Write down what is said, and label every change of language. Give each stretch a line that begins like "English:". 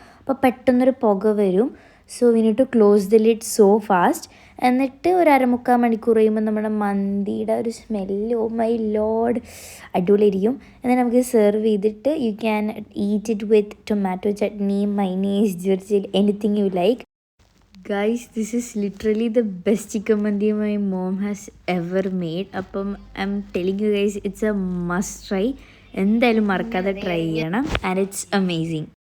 Malayalam: അപ്പോൾ പെട്ടെന്നൊരു പുക വരും.
English: So we need to close the lid so fast.
Malayalam: എന്നിട്ട് ഒരു 1/4 മണിക്കൂർ കഴിയുമ്പോൾ നമ്മുടെ മന്തിയുടെ ഒരു സ്മെല്ല്,
English: oh my lord,
Malayalam: അടിപൊളിയായിരിക്കും. എന്നിട്ട് നമുക്ക് സെർവ് ചെയ്തിട്ട്
English: You can eat it with tomato chutney, mayonnaise, ജിർജിൽ, anything you like. Guys, this is literally the best chicken mandi my mom has ever made. അപ്പം I'm telling you guys, it's a must try.
Malayalam: എന്തായാലും മറക്കാതെ try ചെയ്യണം.
English: And it's amazing.